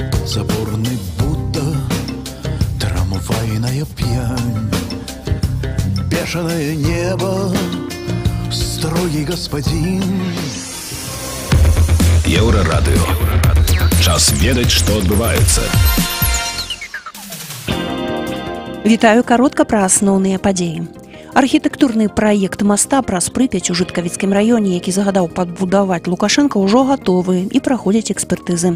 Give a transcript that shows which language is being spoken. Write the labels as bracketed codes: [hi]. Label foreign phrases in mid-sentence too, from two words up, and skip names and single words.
[ru] Заборный Будда, трамвайная пьянь, бешеное небо, строгий господин. [be] Еўрарадыё. Час ведаць, што адбываецца. Вітаю каротка пра асноўныя падзеі. Архітэктурны праект моста праз Прыпяць у Жыткавіцкім раёне, які загадаў пабудаваць Лукашенко, ўжо гатовы і праходзяць экспертызы.